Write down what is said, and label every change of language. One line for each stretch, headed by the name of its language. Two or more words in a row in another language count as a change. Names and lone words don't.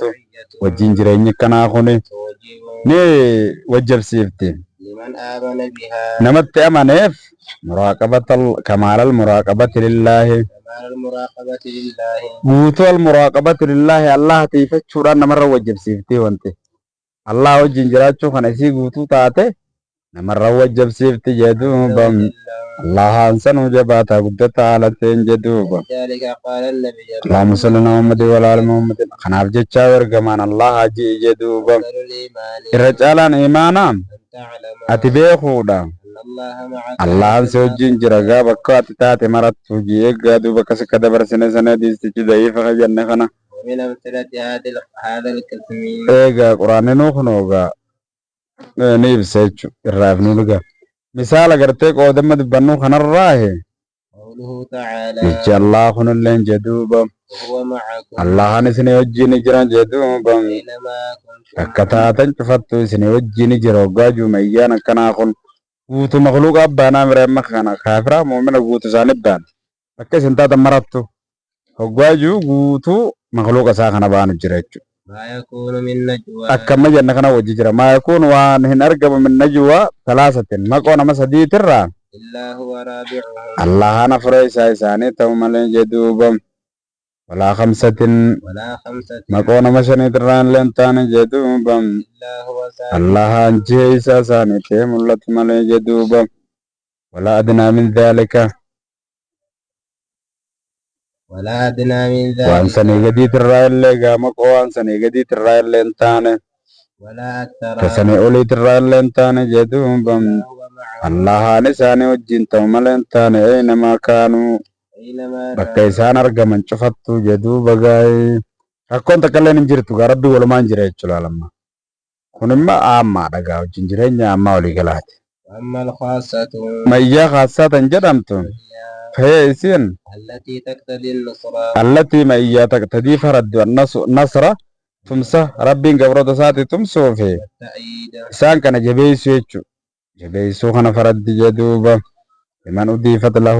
Arabic: المعية
Oromo: wajjin jireenyi kanaa kuni
Arabic: توجب
Oromo: ni wajjabsiifti
Arabic: لمن آمن بها
Oromo: namatti amaneef
Arabic: كمال المراقبة لله كمال المراقبة لله
Oromo: guutuu
Arabic: المراقبة لله
Oromo: Allah tiifachuudhaan namarra wajjabsiifti wanti Allah wajjin jiraachuu kana isii guutuu taate namarra wajjabsiifti jedhuuba Allahaan sanuu jabaataa guddata haalateen jedhuuba
Arabic: ذلك قال النبي اللهم صل على محمد وعلى آل محمد
Oromo: kanaaf jechaa ergamaan Allah hajii jedhuuba
Arabic: أفضل الإيمان
Oromo: irra caalaan imaanaa
Arabic: أن تعلم
Oromo: ati beekuudha
Arabic: أن الله معك
Oromo: Allahan si wajjin jira gaa bakka ati taate marattu hojii eeggaa duuba akkas akka dabarsine sana diistichi da'iifa ka jenne kana
Arabic: ومن أمثلة هذا القسم
Oromo: eegaa quraanninuu kunoogaa ni ibsa jechu irraaf nu dhuga misaala gartee qoodama dubbannuu kanarraahe
Arabic: قوله تعالى
Oromo: jechi Allah kunilleen jedhuuba
Arabic: وهو معكم
Oromo: Allahan isinii wajjin jiran jedhuuba
Arabic: أينما كنتم
Oromo: akka taatan cufattu isinii wajjin jira waggaa juumayyaan akkanaa kun guutuu makluuqa abbaanaa mireemma kana kaafiraa muumina guutuu isaan ibbaan akka isin taatan marattu waggaa juu guutuu makluuqa isaa kana baanu jira jechuudha.
Arabic: ما يكون من نجوى
Oromo: Akkamma janna kana wajji jira
Arabic: ما يكون
Oromo: waan hin argamu
Arabic: من نجوى ثلاثة
Oromo: maqoo nama sadiitirraa
Arabic: إلا هو رابعهم
Oromo: Allahan afura isaa isaanii ta'u malee jedhuuba
Arabic: ولا خمسة ولا خمسة
Oromo: maqoo nama shaniitirraa illee hin taane jedhuuba
Arabic: إلا هو سابع
Oromo: Allahan jihee isaa isaanii ta'e mul'atu malee jedhuuba
Arabic: ولا أدنى من ذلك ولا أدنى من
Oromo: waan
Arabic: ذلك
Oromo: sanii gadiitirraa illee gaa maqoo waan sanii gadiitirraa illee hin taane
Arabic: ولا أكثر
Oromo: ka sanii oliitirraa illee hin taane jedhuuba
Arabic: هو معهم
Oromo: Allahan isaanii wajjin ta'u malee hin taane
Arabic: أينما كانوا أينما
Oromo: bakka isaan argaman cufattu jedhuuba gaa'ee rakkoon takka illee hin jirtu gaa rabbi walumaan jira jechuudha lamma kun immoo aammaadha gaa wajjin jireenya ammaa walii galaati
Arabic: أما الخاصة
Oromo: mayyaa khaasatan jedhamtu fayyaa isiin
Arabic: التي تقتضي النصرة
Oromo: allatii mayyaa taqtadii faraddu nasra tumsa rabbiin gabroota isaati tumsuufi
Arabic: والتأييد
Oromo: isaan kana jabeessu jechu jabeessuu kana faraddi jedhuuba liman udiifat lahu